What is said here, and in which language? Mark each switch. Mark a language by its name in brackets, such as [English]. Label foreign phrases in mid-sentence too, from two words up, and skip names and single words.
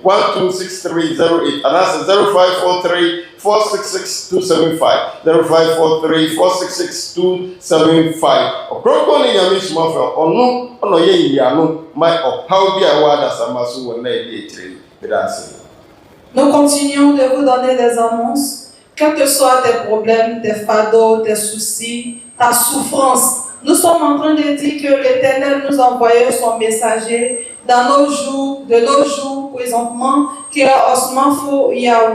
[Akan] 126308 anaasɛ 0543 466 275 0543 466 275 Ɔkrɔnkrɔnyi Nyame Somafo ɔno ɔna ɔyɛ yiano ma ɔhaw bi a ɛwɔ adasama so wɔ na ɛdi akyire bedase. [French] Nous continuons de vous donner des annonces, quels que soient tes problèmes, tes fardeaux, tes soucis, ta souffrance. Nous sommes en train de dire que l'Éternel nous a envoyé son messager de nos jours présentement, qui est Somafo, Yawoh.